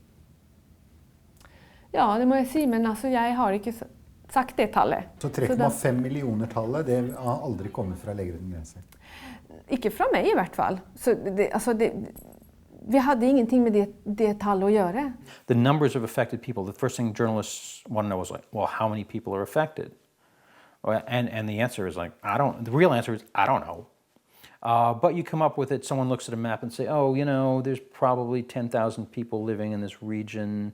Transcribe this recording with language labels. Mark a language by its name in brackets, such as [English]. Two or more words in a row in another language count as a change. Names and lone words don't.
[Norwegian] Ja, det må jeg si, men altså, jeg har ikke sagt det tallet. Så 3,5 millioner tallet, det har aldri kommet fra Leger uten grenser? Ikke fra meg i hvert fall. Så vi hadde ingenting med det tallet å gjøre. [English] The numbers of affected people, the first thing journalists want to know is like, well, how many people are affected? And the answer is like, the real answer is, I don't know. But you come up with it, someone looks at a map and say, oh, you know, there's probably 10,000 people living in this region.